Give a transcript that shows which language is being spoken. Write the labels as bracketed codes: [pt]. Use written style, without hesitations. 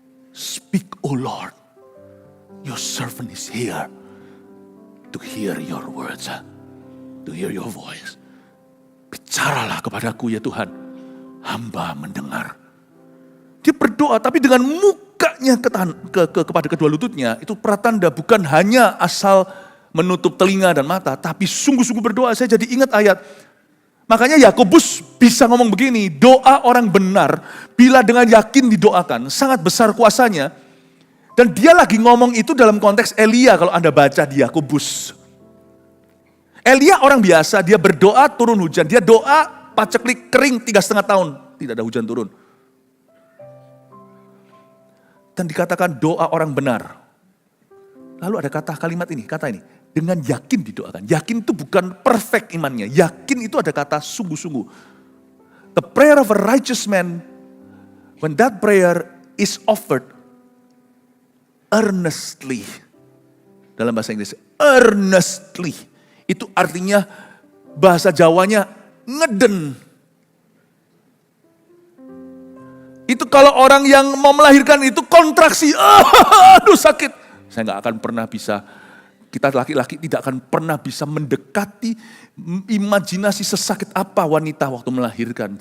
[en] Speak, O Lord, your servant is here to hear your words, to hear your voice. [id] Bicaralah kepadaku ya Tuhan, hamba mendengar. Dia berdoa tapi dengan mukanya kepada kedua lututnya, itu pratanda bukan hanya asal menutup telinga dan mata, tapi sungguh-sungguh berdoa. Saya jadi ingat ayat, makanya Yakobus bisa ngomong begini, doa orang benar bila dengan yakin didoakan, sangat besar kuasanya. Dan dia lagi ngomong itu dalam konteks Elia kalau Anda baca di Yakobus. Elia orang biasa, dia berdoa turun hujan, dia doa paceklik kering 3,5 tahun, tidak ada hujan turun. Dan dikatakan doa orang benar. Lalu ada kalimat ini, dengan yakin didoakan. Yakin itu bukan perfect imannya, yakin itu ada kata sungguh-sungguh. [en] The prayer of a righteous man, when that prayer is offered earnestly. [id] Dalam bahasa Inggris, earnestly. Itu artinya bahasa Jawanya ngeden. Itu kalau orang yang mau melahirkan itu kontraksi, aduh sakit. Saya nggak akan pernah bisa, kita laki-laki tidak akan pernah bisa mendekati imajinasi sesakit apa wanita waktu melahirkan.